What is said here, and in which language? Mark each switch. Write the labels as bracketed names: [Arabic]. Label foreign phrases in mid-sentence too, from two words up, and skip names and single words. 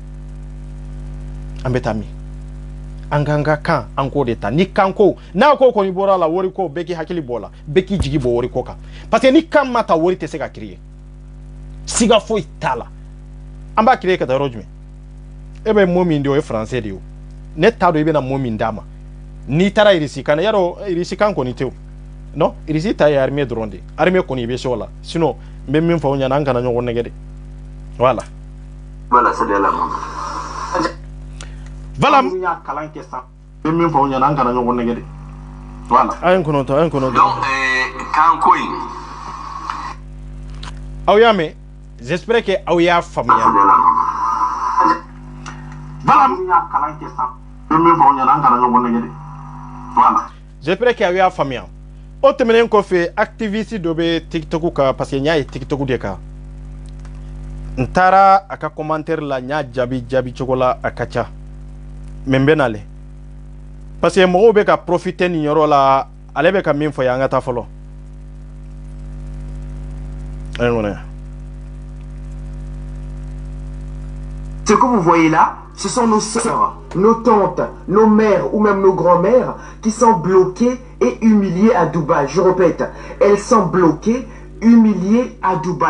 [Bambara] an bɛ taa min an k'an ka kan an k'o de ta ni kan ko n'a ko kɔni bɔra la wari ko bɛɛ k'i hakili bɔ o la bɛɛ k'i jigi bɔ wari ko kan [French] parce que [Bambara] ni kan ma ta wari tɛ se ka créer siga foyi t'a la an b'a créer ka taa yɔrɔ jumɛn e bɛ mot min di o ye français de ye o ne t'a dɔn i bɛna mot min d'a ma n'i taara irisi kan na yarɔ irisi kan kɔni tɛ o non irisi ta ye armée dɔrɔn de armée kɔni i bɛ se o la sinon n bɛ min fɔ aw ɲɛna an kana ɲɔgɔn nɛgɛ de voilà [French] voilà c'est de la [Bambara] voilà n y'a kalan kɛ sa n bɛ min fɔ aw ɲɛna an kana ɲɔgɔn nɛgɛ de voilà an ye kɔnɔntɔn donc kan ko in aw y'a mɛn [French] j'espère que [Bambara] aw y'a faamuya voilà n y'a kalan kɛ sa n bɛ min fɔ aw ɲɛna an kana ɲɔgɔn nɛgɛ de voilà [French] j'espère que [Bambara] aw y'a faamuya o tɛmɛnen kɔfɛ activiste dɔ bɛ tiktok kan [French] parce que [Bambara] n y'a ye tiktok de kan n taara a ka commentaire la n y'a jaabi cogo la a ka ca mais n bɛ na lɛ [French] parce que [Bambara] mɔgɔw bɛ ka profiter nin yɔrɔ la ale bɛ ka min fɔ ye an ka taa fɔlɔ [French] ce que vous voyez là, ce sont nos sœurs, nos tantes, nos mères ou même nos grands-mères qui sont bloquées et humiliées à Dubaï. Je répète, elles sont bloquées, humiliées à Dubaï.